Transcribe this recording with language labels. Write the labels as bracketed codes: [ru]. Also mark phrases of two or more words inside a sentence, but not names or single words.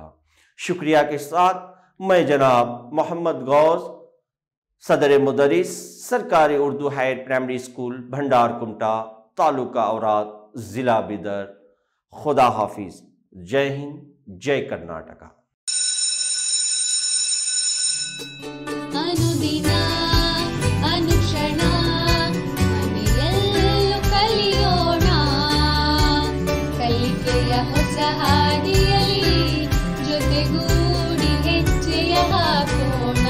[ur] شکریہ کے ساتھ میں جناب محمد غوث، صدر مدرس سرکاری اردو ہائر پرائمری اسکول بھنڈار کمٹا، تعلقہ اوراد، ضلع بیدر۔ خدا حافظ۔ جے ہند، جے کرناٹکا۔ [kn] ಅನುದಿನ ಅನುಕ್ಷಣ ಮನೆಯಲ್ಲೂ ಕಲಿಯೋಣ, ಕಲಿಕೆಯ ಹೊಸ ಹಾದಿಯಲ್ಲಿ ಜೊತೆಗೂಡಿ ಹೆಜ್ಜೆಯ ಹಾಕೋಣ।